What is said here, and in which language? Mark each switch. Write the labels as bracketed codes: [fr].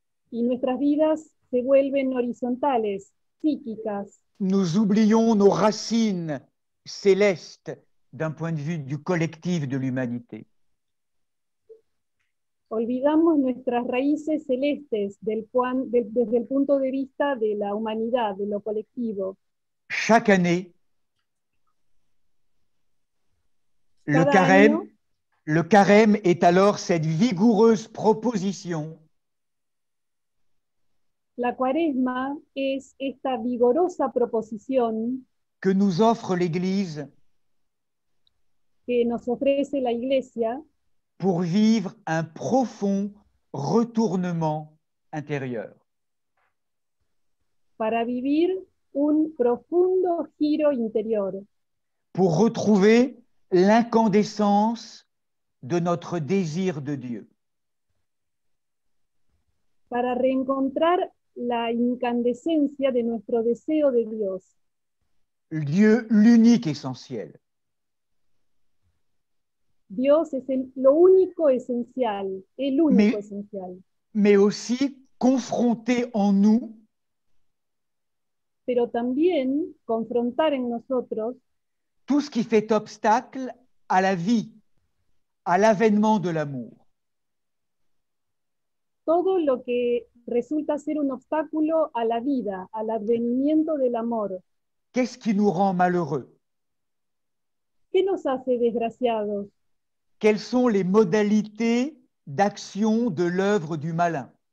[es] y nuestras vidas se vuelven horizontales, psíquicas. [fr] nous oublions nos racines célestes d'un point de vue du collectif de l'humanité. [es] Olvidamos nuestras raíces celestes desde el punto de vista de la humanidad, de lo colectivo. [fr] Chaque année, [es] Cada año, [fr] le carême est alors cette vigoureuse proposition [es] la cuaresma es esta vigorosa proposición [fr] que nous offre l'Église [es] que nos ofrece la Iglesia [fr] pour vivre un profond retournement intérieur. [es] para vivir un profundo giro interior, [fr] Pour retrouver l'incandescence de notre désir de Dieu. [es] para reencontrar la incandescencia de nuestro deseo de Dios, [fr] Dieu l'unique essentiel. [es] Dios es lo único esencial, el único [fr] Mais- [es] esencial, [fr] mais aussi confronté en nous [es] pero también confrontar en nosotros [fr] tout ce qui fait obstacle à la vie, à l'avènement de l'amour. [es] todo lo que resulta ser un obstáculo a la vida, al advenimiento del amor. [fr] Qu'est-ce qui nous rend malheureux? [es] ¿Qué nos hace desgraciados? [fr] Quelles sont les modalités d'action de l'œuvre du malin?